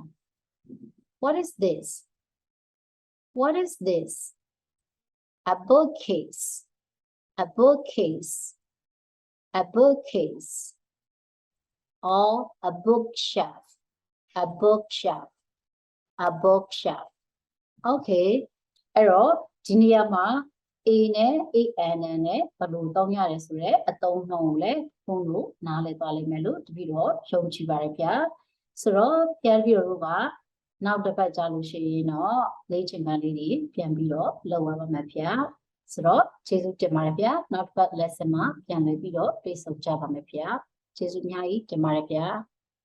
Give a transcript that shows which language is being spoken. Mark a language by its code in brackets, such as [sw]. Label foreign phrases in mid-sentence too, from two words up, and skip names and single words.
[en] What is this? What is this? A bookcase. A bookcase. A bookcase. Or a bookshelf. A bookshelf. A bookshelf. Okay. [my] အဲ့တော့ဒီနေရာမှာ A နဲ့ AN နဲ့ဘယ်လိုသုံးရတယ်ဆိုတော့အသုံးနှုန်းကိုလည်းဘုန်းတို့နားလည်သွားလိမ့်မယ်လို့တပည့်တော်ယုံကြည်ပါတယ်ဗျာဆိုတော့ပြန်ပြီးတော့ကနောက်တစ်ပတ်ကြာလို့ရှိရင်တော့လေ့ကျင့်ခန်းလေးတွေပြန်ပြီးတော့လုပ်ရပါမယ်ဗျာဆိုတော့ကျေးဇူးတင်ပါတယ်ဗျာနောက်တစ်ပတ် lesson မှာပြန်လည်ပြီးတော့တွေ့ဆုံကြပါမယ်ဗျာကျေးဇူးအများကြီးတင်ပါတယ်ဗျာ